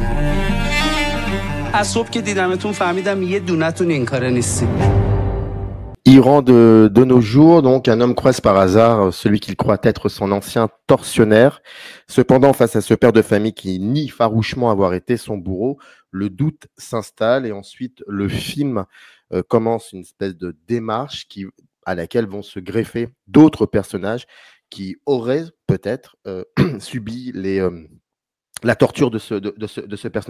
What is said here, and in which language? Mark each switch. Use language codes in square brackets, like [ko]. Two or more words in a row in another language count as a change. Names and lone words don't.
[fa] از صبح که دیدمتون فهمیدم یه دونتون این کاره نیستی [fr] Iran de nos jours, donc un homme croise par hasard celui qu'il croit être son ancien tortionnaire. Cependant, face à ce père de famille qui nie farouchement avoir été son bourreau, le doute s'installe et ensuite le film commence une espèce de démarche à laquelle vont se greffer d'autres personnages qui auraient peut-être subi la torture de ce personnage.